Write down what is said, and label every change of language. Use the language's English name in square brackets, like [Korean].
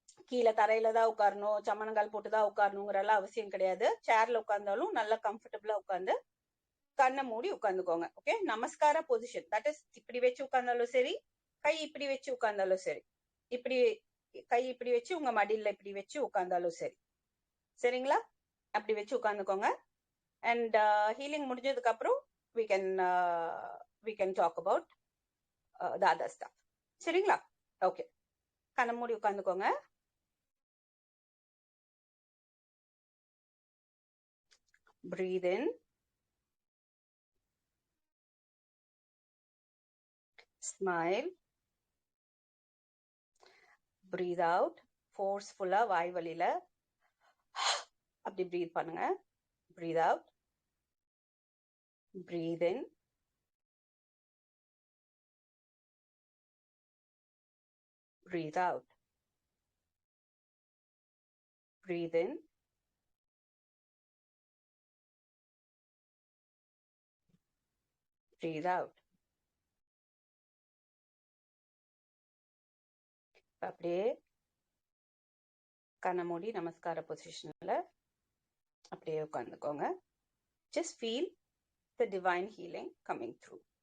[Tamil] கீழே தரையில தான் உட்காரணும், சம்மணங்கால் போட்டுதான் உட்காரணுங்கிற எல்லாம் அவசியம் கிடையாது. சேர்ல உட்கார்ந்தாலும் நல்லா கம்ஃபர்டபுளா உட்கார்ந்து கண்ணை மூடி உட்காந்துக்கோங்க. Okay, நமஸ்கார position. [English] that is, [Tamil] இப்படி வச்சு உட்கார்ந்தாலும் சரி, கை இப்படி வச்சு உட்கார்ந்தாலும் சரி, இப்படி கை இப்படி வச்சு உங்க மடியில இப்படி வச்சு உட்கார்ந்தாலும் சரி. சரிங்களா? அப்படி வச்சு உட்காந்துக்கோங்க. [English] and healing [Tamil] முடிஞ்சதுக்கு அப்புறம் [English] we can talk about the other stuff. சரிங்களா? [Tamil] ஓகே, கண்ணை மூடி உட்காந்துக்கோங்க. [English] Breathe in, smile, breathe out. [Tamil] ஃபோர்ஸ்ஃபுல்லா வாய் வழியில அப்படி பிரீத் பண்ணுங்க. [English] Breathe out, breathe in, breathe out, breathe in, breathe out. [Tamil] அப்படியே கண்ணை மூடி நமஸ்கார பொசிஷன்ல அப்படியே உட்காந்துக்கோங்க. [English] Just feel the divine healing coming through.